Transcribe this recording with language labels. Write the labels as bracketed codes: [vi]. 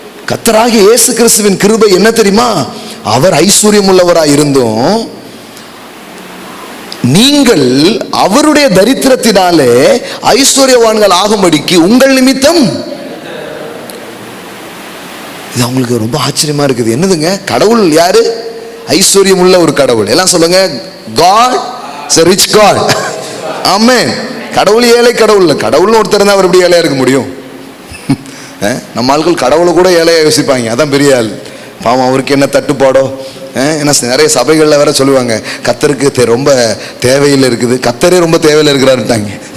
[ta] கர்த்தராகிய இயேசு கிறிஸ்துவின் கிருபை என்ன தெரியுமா? அவர் ஐஸ்வர்யம் உள்ளவராய் இருந்தும் நீங்கள் அவருடைய தரித்திரத்தினாலே ஐஸ்வர்யவான்கள் ஆகும்படிக்கு உங்கள் நிமித்தம். இது அவங்களுக்கு ரொம்ப ஆச்சரியமா இருக்குது. என்னதுங்க? கடவுள் யாரு? ஐஸ்வர்யம் உள்ள ஒரு கடவுள். எல்லாம் சொல்லுங்க, [en] God is a rich God. [ta] ஆமென். கடவுள் ஏழை கடவுள் இல்லை. கடவுள்னு ஒருத்தர் தான் அவர் எப்படி ஏழையா இருக்க முடியும்? நம்ம ஆட்கள் கடவுளை கூட ஏழையா யோசிப்பாங்க. அதான் பெரிய ஆள். பாவம், அவருக்கு என்ன தட்டுப்பாடோ. ஏன்னா நிறைய சபைகளில் வேற சொல்லுவாங்க, கத்தருக்கு ரொம்ப தேவையில் இருக்குது, கத்தரே ரொம்ப தேவையில் இருக்கிறாருட்டாங்க.